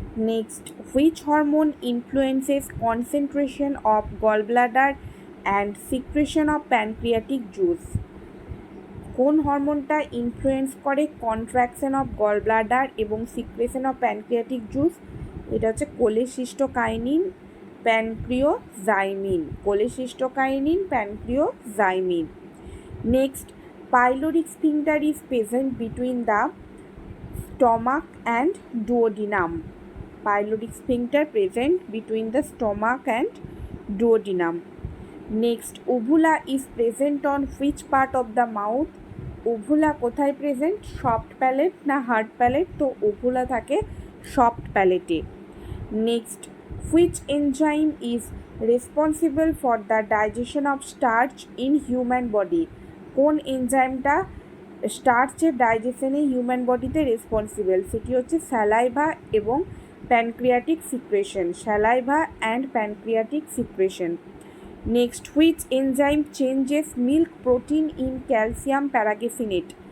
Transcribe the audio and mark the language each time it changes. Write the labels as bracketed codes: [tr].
[en] Next, which hormone influences concentration of gallbladder and secretion of pancreatic juice? [bn] কোন হরমোনটা influence করে [en] contraction of gallbladder [bn] এবং secretion of pancreatic juice? এটা হচ্ছে cholecystokinin, pancreozymin. Cholecystokinin, pancreozymin. [en] Next, pyloric sphincter is present between the stomach and duodenum. Pyloric sphincter present between the stomach and duodenum. Next, uvula is present on which part of the mouth? [bn] uvula কোথায় present? Soft palate না hard palette? তো uvula থাকে soft প্যালেটে। [en] Next, which enzyme is responsible for the digestion of starch in human body? [bn] কোন এনজাইমটা স্টার্চের ডাইজেশনে human বডিতে responsible? সেটি হচ্ছে saliva এবং pancreatic secretion. [en] Saliva and pancreatic secretion. Next, which enzyme changes milk protein in calcium paracaseinate?